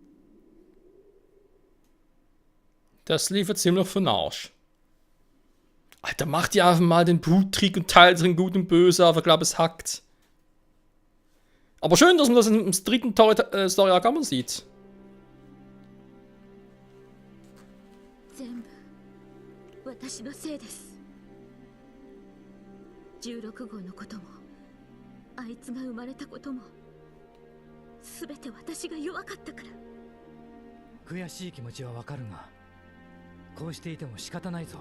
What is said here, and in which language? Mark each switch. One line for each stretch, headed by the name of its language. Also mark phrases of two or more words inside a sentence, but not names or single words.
German: Das lief ziemlich für den Arsch. Alter, macht ihr einfach mal den Bluttrick und teilt sich in Gut und Böse, aber ich glaube, es hackt. Aber schön, dass man das im dritten Story-Arc auch mal sieht.
Japanese: 全部私のせいです。16号のこともあいつが生まれたことも全て私が弱かったから。悔しい気持ちはわかるが、こうしていても仕方ないぞ。